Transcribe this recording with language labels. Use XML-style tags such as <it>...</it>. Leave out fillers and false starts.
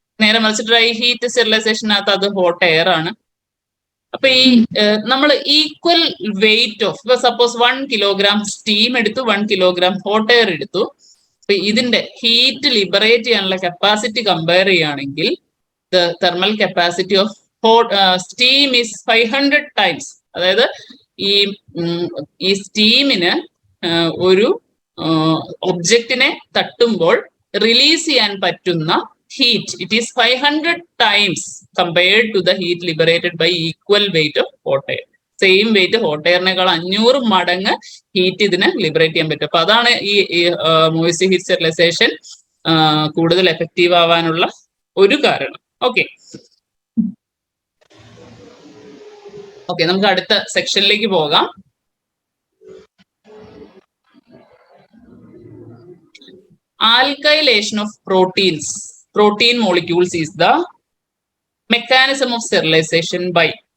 <ml>നേരെ മറിച്ച് dry heat സ്റ്റെറിലൈസേഷനകത്ത് അത് ഹോട്ട് എയർ ആണ്. അപ്പൊ ഈ നമ്മൾ ഈക്വൽ വെയിറ്റ് ഓഫ്, ഇപ്പൊ സപ്പോസ് 1 കിലോഗ്രാം സ്റ്റീം എടുത്തു, 1 കിലോഗ്രാം ഹോട്ട് എയർ എടുത്തു. അപ്പൊ ഇതിന്റെ ഹീറ്റ് ലിബറേറ്റ് ചെയ്യാനുള്ള കപ്പാസിറ്റി കമ്പയർ ചെയ്യുകയാണെങ്കിൽ</ml> <en>The thermal capacity of steam is 500 times.</en> <ml>അതായത് ഈ സ്റ്റീമിന് ഒരു ഒബ്ജക്റ്റിനെ തട്ടുമ്പോൾ റിലീസ് ചെയ്യാൻ പറ്റുന്ന</ml> <en>heat, it is 500 times compared to the heat liberated by equal weight of hot air.</en> <ml>Same wait hot എയറിനേക്കാൾ 500 മടങ്ങ് ഹീറ്റ് ഇതിന് ലിബറേറ്റ് ചെയ്യാൻ പറ്റും. അപ്പൊ അതാണ് ഈ മോയിസ്റ്റ് ഹീറ്റ് സ്റ്റെറിലൈസേഷൻ കൂടുതൽ എഫക്റ്റീവ് ആവാനുള്ള ഒരു കാരണം. ഓക്കെ, നമുക്ക് അടുത്ത സെക്ഷനിലേക്ക് പോകാം.</ml> <en>Alkylation of protein molecules is the mechanism of sterilization by</en>